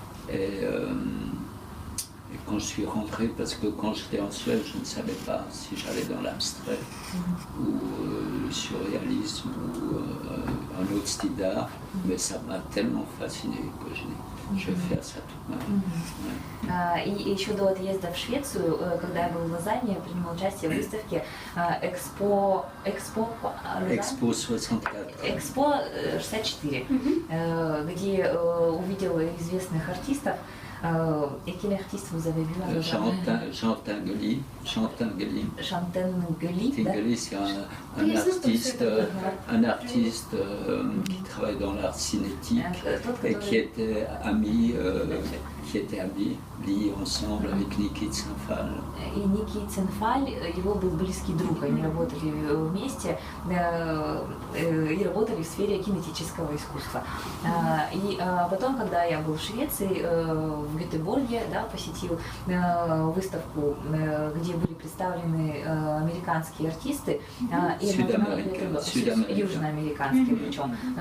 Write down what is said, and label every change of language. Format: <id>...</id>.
<fr>Et quand je suis rentré, parce que quand j'étais en Suède, je ne savais pas si j'allais dans l'abstrait ou le surréalisme ou un autre style d'art, mais ça m'a tellement fasciné que je vais faire ça toute ma vie.</fr> <ru>И еще до отъезда в Швецию, когда я был в Лозанне, я принимал участие в выставке Экспо 64. Экспо 64, где увидел известных артистов.</ru> <fr>Et quel artiste vous avez vu à Lausanne? Jean Tinguely. Tinguely, c'est un artiste qui travaille dans l'art cinétique et qui était ami, lié ensemble avec Nikit Saint-Phal.</fr> <ru>И Никит Сен-Фаль, его был близкий друг, они работали вместе и работали в сфере кинетического искусства. И потом, когда я был в Швеции, в Гетеборге, да, посетил выставку, где были представлены американские артисты и южноамериканские причем.</ru>